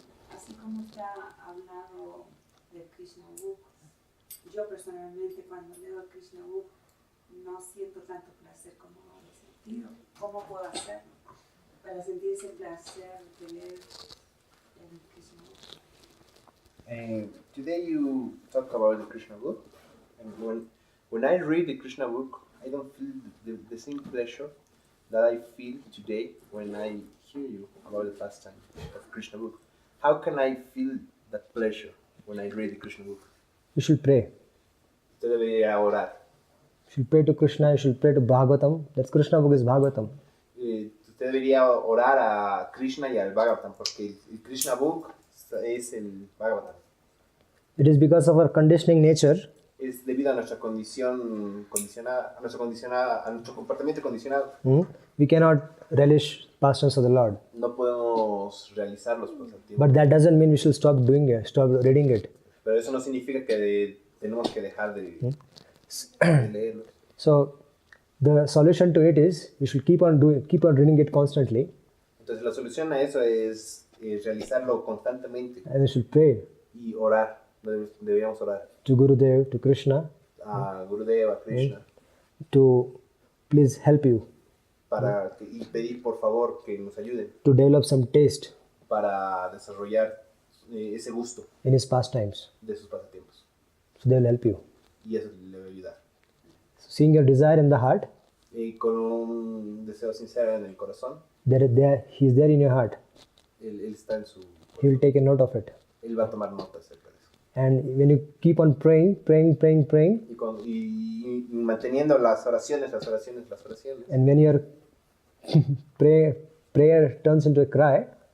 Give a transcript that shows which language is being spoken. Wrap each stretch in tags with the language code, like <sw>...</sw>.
<es>Así como usted ha hablado de Krishna Book, yo personalmente cuando leo Krishna Book no siento tanto placer como ahora. Tío, ¿cómo puedo hacerlo para sentir ese placer de tener el Krishna book?</es> <en>Today you talk about the Krishna book, and when I read the Krishna book, I don't feel the same pleasure that I feel today when I hear you about the pastime of Krishna book. How can I feel that pleasure when I read the Krishna book? You should pray.</en> <es>Usted debería orar.</es> <en>You should pray to Krishna, you should pray to Bhagavatam. That Krishna book is Bhagavatam.</en> <es>Usted debería orar a Krishna y al Bhagavatam, porque el Krishna book es el Bhagavatam.</es> <en>It is because of our conditioning nature</en> <es>Es debido a nuestra condición condicionada, a nuestro comportamiento condicionado.</es> <en>we cannot relish pastimes of the Lord.</en> <es>No podemos realizar los pasatiempos.</es> <en>But that doesn't mean we should stop doing it, stop reading it.</en> <es>Pero eso no significa que tenemos que dejar de leerlo.</es> <en>So the solution to it is you should keep on reading it constantly,</en> <es>Entonces la solución a eso es realizarlo constantemente</es> <en>and you should pray</en> <es>y orar. Deberíamos orar</es> <en>to Gurudev, to Krishna,</en> <es>a Gurudeva, a Krishna,</es> <en>to please help you</en> <es>y pedir por favor que nos ayuden</es> <en>to develop some taste</en> <es>para desarrollar ese gusto</es> <en>in his pastimes.</en> <es>de sus pasatiempos.</es> <en>So they will help you.</en> <es>Y eso le va a ayudar.</es> <en>So seeing your desire in the heart,</en> <es>Y con un deseo sincero en el corazón,</es> <en>he is there in your heart.</en> <es>él está en su...</es> <en>He will take a note of it.</en> <es>Él va a tomar nota acerca de eso.</es> <en>And when you keep on praying,</en> <es>Y manteniendo las oraciones,</es> <en>and when your prayer turns into a cry,</en>